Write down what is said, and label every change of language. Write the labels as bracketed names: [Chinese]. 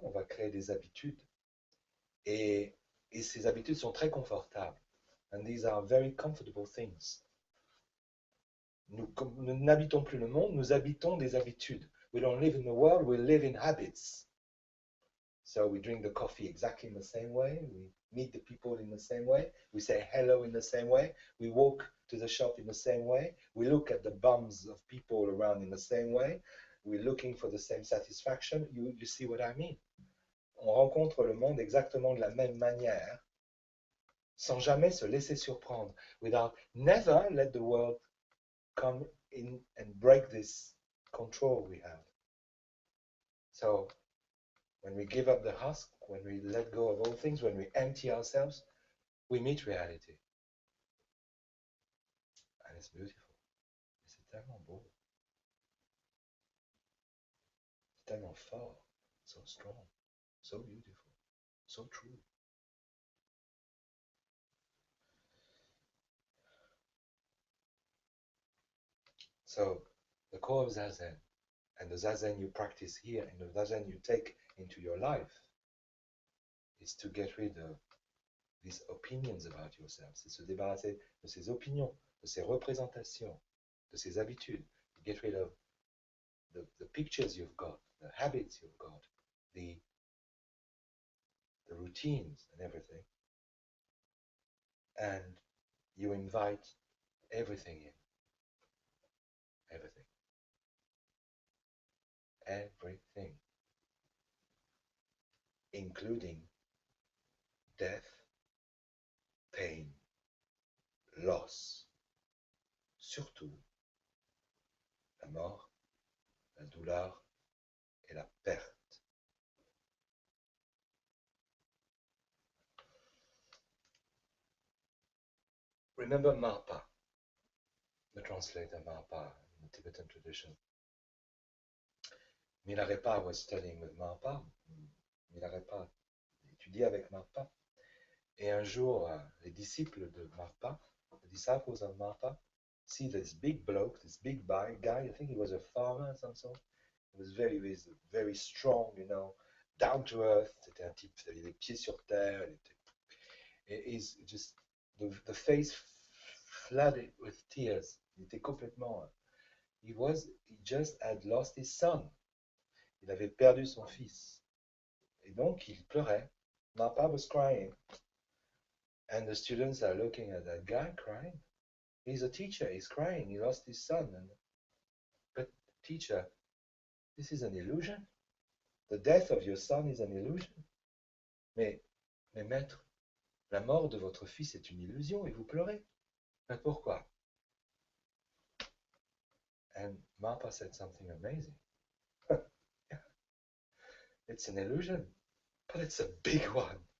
[French] On va créer des habitudes. Et ces habitudes sont très confortables. [English] And these are very comfortable things. [French] Nous n'habitons plus le monde, nous habitons des habitudes. [English] We don't live in the world, we live in habits. So we drink the coffee exactly in the same way. We meet the people in the same way. We say hello in the same way. We walk to the shop in the same way. We look at the bums of people around in the same way. We're looking for the same satisfaction. You see what I mean? [French] On rencontre le monde exactement de la même manière, sans jamais se laisser surprendre. [English] Never let the world come in and break this control we have. So when we give up the husk, when we let go of all things, when we empty ourselves, we meet reality. And it's beautiful. [French] C'est tellement beau. C'est tellement fort. [English] So strong. So beautiful. So true. So the core of Zazen, and the Zazen you practice here, and the Zazen you take into your life, is to get rid of these opinions about yourself. [French] C'est se débarrasser de ces opinions, de ces représentations, de ces habitudes. [English] To get rid of the pictures you've got, the habits you've got, the routines and everything. And you invite everything in. Everything. Everything. Including death, pain, loss. [French] Surtout la mort, la douleur et la perte. [English] Remember Marpa, the translator Marpa in the Tibetan tradition. Milarepa was studying with Marpa. [French] Milarepa étudiait avec Marpa. Et un jour, les disciples de Marpa, [English] the disciples of Marpa, see this big bloke, this big guy, I think he was a farmer of some sort. He was very strong, you know, down to earth. [French] C'était un type qui avait les pieds sur terre. [English] He's just, the face flooded with tears. [French] Il était complètement, [English] he just had lost his son. [French] Il avait perdu son fils. Et donc, il pleurait. [English] Marpa was crying. And the students are looking at that guy crying. He's a teacher, he's crying, he lost his son. But teacher, this is an illusion. The death of your son is an illusion. [French] Mais maître, la mort de votre fils est une illusion et vous pleurez. Mais pourquoi? [English] And Marpa said something amazing. It's an illusion, but it's a big one.